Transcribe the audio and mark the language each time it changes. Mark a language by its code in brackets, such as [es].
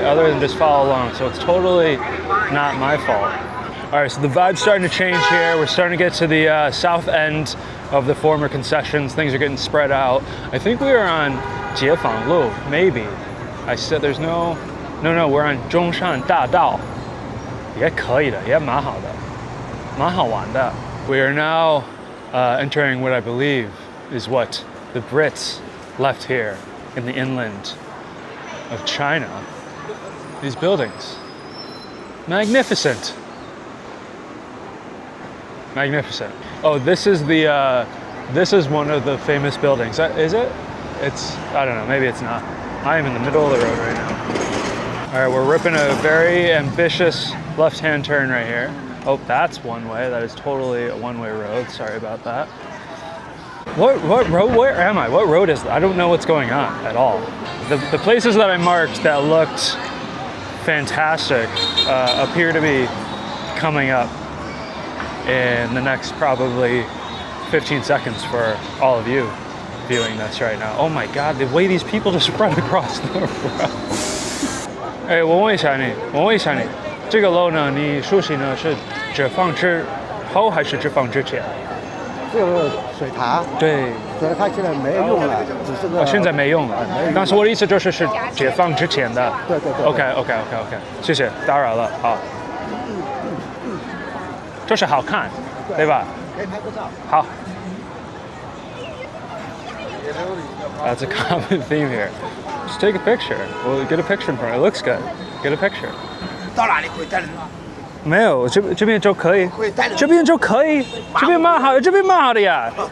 [en] Other than just follow along. So it's totally not my fault. All right, so the vibe's starting to change here. We're starting to get to the south end of the former concessions. Things are getting spread out. I think we are on Jiefanglu, maybe. I said there's no, we're on Zhongshan Dadao. [zh] 也可以的，也蛮好的，蛮好玩的。 [en] We are now entering what I believe is what the Brits left here in the inland of China. These buildings. Magnificent. Oh, this is one of the famous buildings. Is it? I don't know, maybe it's not. I am in the middle of the road right now. All right, we're ripping a very ambitious left-hand turn right here. Oh, that's one way. That is totally a one-way road. Sorry about that. What road? Where am I? What road is that? I don't know what's going on at all. The places that I marked that looked fantastic appear to be coming up in the next probably 15 seconds for all of you viewing this right now. Oh my God, the way these people just run across the road. [zh] 哎，我问一下你，这个楼呢，你熟悉呢是解放之后还是解放之前？这个水塔，对，水塔现在没用了，只是个。现在没用了。但是我的意思就是解放之前的。对。 OK，谢谢，打扰了，好。就是好看，对吧？可以拍个照。好， [en] That's a common theme here. Just take a picture. We'll get a picture in front. It looks good. Get a picture. [zh] 到哪里可以带人吗？没有，这边就可以，这边就可以，这边蛮好，这边蛮好的呀。